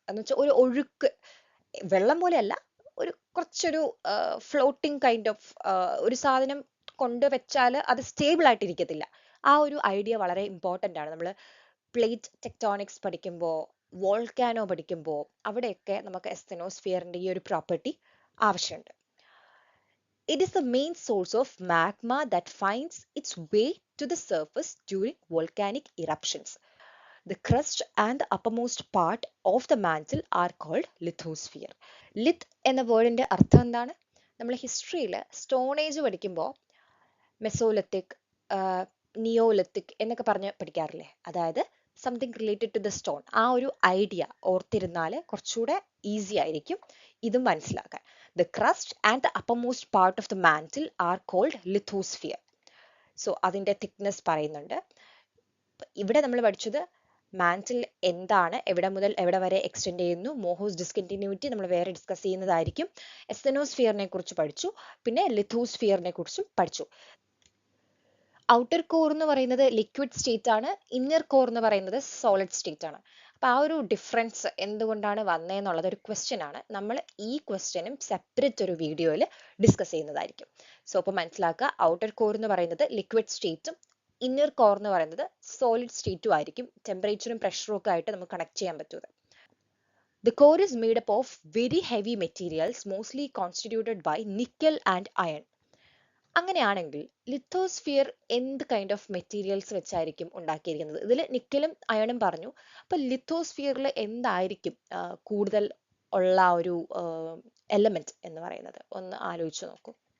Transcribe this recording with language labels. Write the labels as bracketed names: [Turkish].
[Malayalam] എന്ന് വെച്ചാൽ ഒരു ഒഴുക്ക്, വെള്ളം പോലെയല്ല, ഒരു കുറച്ചൊരു ഫ്ലോട്ടിംഗ് കൈൻഡ് ഓഫ് ഒരു സാധനം കൊണ്ടുവച്ചാൽ അത് സ്റ്റേബിൾ ആയിട്ടിരിക്കത്തില്ല. ആ ഒരു ഐഡിയ വളരെ ഇമ്പോർട്ടൻ്റ് ആണ്. നമ്മൾ പ്ലേറ്റ് ടെക്ടോണിക്സ് പഠിക്കുമ്പോൾ, വോൾക്കാനോ പഠിക്കുമ്പോൾ അവിടെയൊക്കെ നമുക്ക് എസ്തനോസ്ഫിയറിന്റെ ഈ ഒരു പ്രോപ്പർട്ടി ആവശ്യമുണ്ട്. [English] It is the main source of magma that finds its way to the surface during volcanic eruptions. The crust and the uppermost part of the mantle are called lithosphere. [Malayalam] Lith എന്ന വേർഡിന്റെ അർത്ഥം എന്താണ്? നമ്മൾ ഹിസ്റ്ററിയിൽ stone age പഠിക്കുമ്പോൾ Mesolithic, Neolithic എന്നൊക്കെ പറഞ്ഞ് പഠിക്കാറില്ലേ? അതായത് [English] Something related to the stone. [Malayalam] ആ ഒരു ഐഡിയ ഓർത്തിരുന്നാൽ കുറച്ചുകൂടെ ഈസി ആയിരിക്കും ഇതും മനസ്സിലാക്കാൻ. [English] The crust and the uppermost part of the mantle are called lithosphere. [Malayalam] So അതിന്റെ തിക്നെസ് പറയുന്നുണ്ട്. ഇവിടെ നമ്മൾ പഠിച്ചത് മാന്റിൽ എന്താണ്, എവിടെ മുതൽ എവിടെ വരെ എക്സ്റ്റെൻഡ് ചെയ്യുന്നു, മോഹോസ് ഡിസ്കണ്ടിന്യൂറ്റി നമ്മൾ വേറെ ഡിസ്കസ് ചെയ്യുന്നതായിരിക്കും. എസ്തനോസ്ഫിയറിനെ കുറിച്ച് പഠിച്ചു, പിന്നെ ലിത്തോസ്ഫിയറിനെ കുറിച്ചും പഠിച്ചു. ഔട്ടർ കോർ എന്ന് പറയുന്നത് ലിക്വിഡ് സ്റ്റേറ്റ് ആണ്, ഇന്നർ കോർ എന്ന് പറയുന്നത് സോളിഡ് സ്റ്റേറ്റ് ആണ്. അപ്പൊ ആ ഒരു ഡിഫറൻസ് എന്തുകൊണ്ടാണ് വന്നതെന്നുള്ളത് ഒരു ക്വസ്റ്റ്യൻ ആണ്. നമ്മൾ ഈ ക്വസ്റ്റ്യനും സെപ്പറേറ്റ് ഒരു വീഡിയോയിൽ ഡിസ്കസ് ചെയ്യുന്നതായിരിക്കും. സോ അപ്പോൾ മനസ്സിലാക്കുക, ഔട്ടർ കോർ എന്ന് പറയുന്നത് ലിക്വിഡ് സ്റ്റേറ്റും ഇന്നർ കോർ എന്ന് പറയുന്നത് സോളിഡ് സ്റ്റേറ്റും ആയിരിക്കും. ടെമ്പറേച്ചറും പ്രഷറും ഒക്കെ ആയിട്ട് നമുക്ക് കണക്ട് ചെയ്യാൻ പറ്റുന്നത്. [English] The core is made up of very heavy materials mostly constituted by nickel and iron. [Malayalam] അങ്ങനെയാണെങ്കിൽ ലിത്തോസ്ഫിയർ എന്ത് കൈൻഡ് ഓഫ് മെറ്റീരിയൽസ് വെച്ചായിരിക്കും ഉണ്ടാക്കിയിരിക്കുന്നത്? ഇതിൽ നിക്കലും അയണും പറഞ്ഞു. അപ്പൊ ലിത്തോസ്ഫിയറിൽ എന്തായിരിക്കും കൂടുതൽ ഉള്ള ഒരു എലമെന്റ് എന്ന് പറയുന്നത്? ഒന്ന് ആലോചിച്ച് നോക്കൂ.